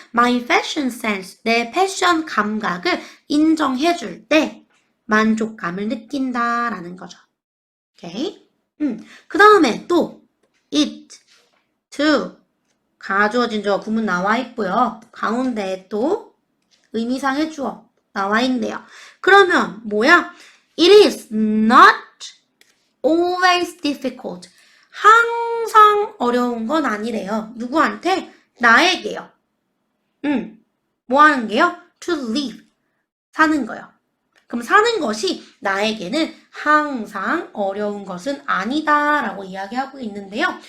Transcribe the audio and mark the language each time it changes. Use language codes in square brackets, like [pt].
[en] My fashion sense, [ko] 내 패션 감각을 인정해줄 때 만족감을 느낀다라는 거죠. 오케이? 그 다음에 또 it, to, 가주어진 주어 구문 나와 있고요. 가운데에 또 의미상의 주어 나와 있네요. 그러면 뭐야? [en] It is not always difficult. [ko] 항상 어려운 건 아니래요. 누구한테? 나에게요. 뭐 하는 게요? [en] To live. [ko] 사는 거요. 그럼 사는 것이 나에게는 항상 어려운 것은 아니다 라고 이야기하고 있는데요.